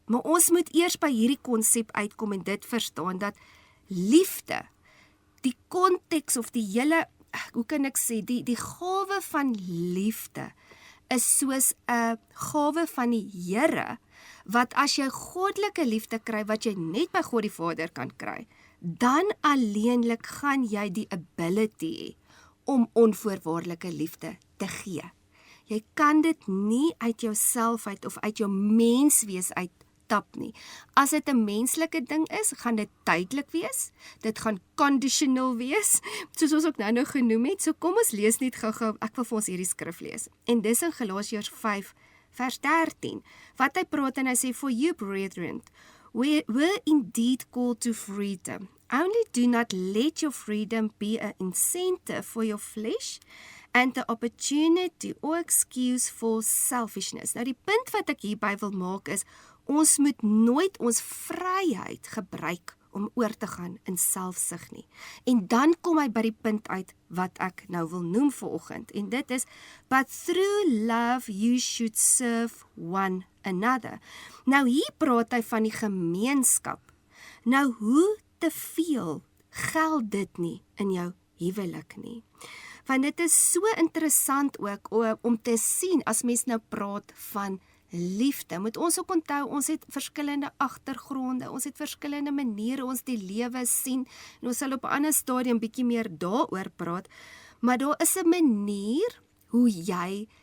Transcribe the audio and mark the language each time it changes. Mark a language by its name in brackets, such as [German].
[Afrikaans] Maar ons moet eers by hierdie konsep uitkom en dit verstaan dat liefde, die konteks of die hele, hoe kan ek sê, die gawe van liefde is soos 'n gawe van die Here, wat as jy goddelike liefde kry, wat jy net by God die Vader kan kry, dan alleenlik gaan jy die ability hê om onvoorwaardelike liefde te gee. Jy kan dit nie uit jouself uit of uit jou menswees uit tap nie. As dit 'n menslike ding is, gaan dit tydelik wees. Dit gaan conditional wees, soos ons ook nou genoem het. So kom ons lees net gou-gou. Ek wil vir ons hierdie skrif lees. En dis in Galasiërs 5 vers 13. Wat hy praat en hy sê, [English] for you brethren, we were indeed called to freedom. Only do not let your freedom be an incentive for your flesh and the opportunity or excuse for selfishness. [Afrikaans] Nou die punt wat ek hierby wil maak is, ons moet nooit ons vryheid gebruik om oor te gaan in selfsug nie. En dan kom hy by die punt uit wat ek nou wil noem vanoggend. En dit is, [English] but through love you should serve one another. [Afrikaans] Nou hier praat hy van die gemeenskap. Nou hoe te veel geld dit nie in jou huwelik nie. Want dit is so interessant ook om te sien as mens nou praat van liefde. Moet ons ook onthou, ons het verskillende agtergronde, ons het verskillende maniere ons die lewe sien, en ons sal op 'n ander stadium bietjie meer daaroor praat, maar daar is 'n manier hoe jy